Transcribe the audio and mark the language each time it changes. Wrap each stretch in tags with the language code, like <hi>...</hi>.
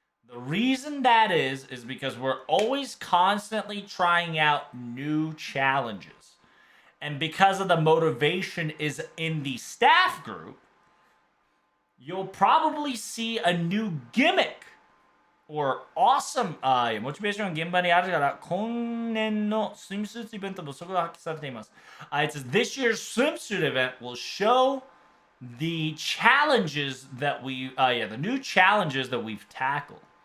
<en>The reason that is because we're always constantly trying out new challenges. And because of the motivation is in the staff group, you'll probably see a new gimmick or awesome</en> <ja>モチベーション現場にあるから今年のスイムスーツイベントもそこが発揮されています。</ja> <en>It says this year's swimsuit event will show the challenges that the new challenges that we've tackled.</en>